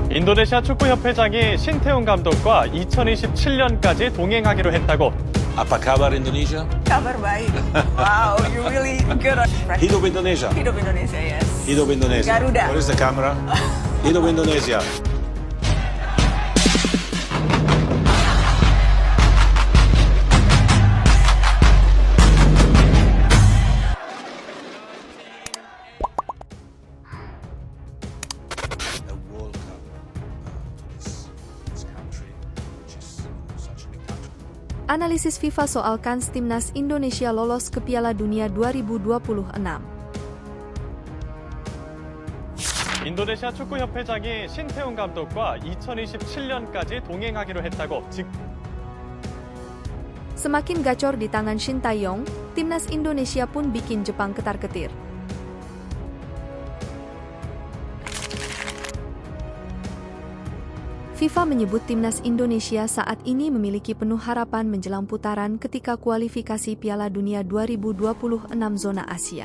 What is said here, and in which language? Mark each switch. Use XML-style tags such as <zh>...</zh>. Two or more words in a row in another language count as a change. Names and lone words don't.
<ko>인도네시아 축구협회장이 신태용 감독과 2027년까지 동행하기로 했다고.</ko> <id>Apa kabar Indonesia? Kabar baik.</id> <en>Wow, you really good on</en> <id>Hidup Indonesia. Hidup Indonesia, yes. Hidup Indonesia. Garuda.</id> <en>Where is the camera?</en> <id>Hidup Indonesia.</id> <en>A World Cup to this country, which is such a big country.</en> <id>Analisis FIFA soal kans timnas Indonesia lolos ke Piala Dunia 2026.</id> <ko>인도네시아 축구협회장이 신태용 감독과 2027년까지 동행하기로 했다고.</ko> <id>Semakin gacor di tangan Shin Tae-yong, timnas Indonesia pun bikin Jepang ketar-ketir. FIFA menyebut timnas Indonesia saat ini memiliki penuh harapan menjelang putaran ketika kualifikasi Piala Dunia 2026 zona Asia.</id>